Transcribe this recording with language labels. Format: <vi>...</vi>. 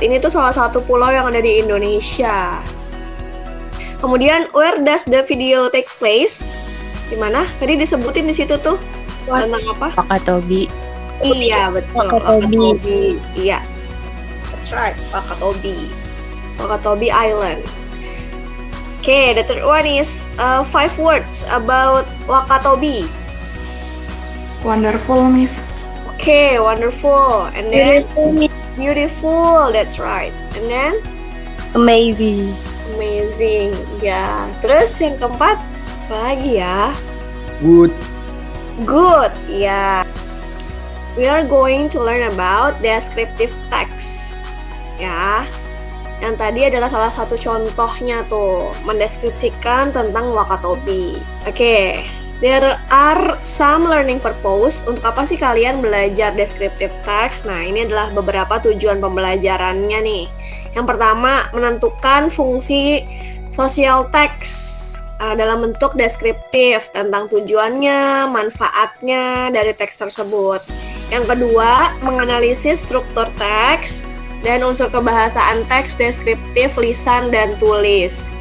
<id>Ini tuh salah satu pulau yang ada di Indonesia. Kemudian,</id> <en>where does the video take place?</en> <id>Di mana? Tadi disebutin di situ tuh. Tentang apa? Wakatobi. Iya, betul. Wakatobi. Iya.</id> <en>That's right.</en> <id>Wakatobi.</id> <en>Wakatobi Island. Okay, the third one is 5 words about Wakatobi. Wonderful, Miss. Okay, wonderful. And then beautiful. That's right. And then Amazing. amazing.</en> <id>Ya. Terus yang keempat apa lagi ya?</id> <en>Good. Good.</en> <id>Ya.</id> <en>We are going to learn about descriptive text.</en> <id>Ya. Yang tadi adalah salah satu contohnya tuh, mendeskripsikan tentang Wakatobi. Oke.</id> <en>There are some learning purpose.</en> <id>Untuk apa sih kalian belajar descriptive text? Nah, ini adalah beberapa tujuan pembelajarannya nih. Yang pertama, menentukan fungsi social text dalam bentuk deskriptif tentang tujuannya, manfaatnya dari teks tersebut. Yang kedua, menganalisis struktur teks dan unsur kebahasaan teks deskriptif lisan dan tulis.</id>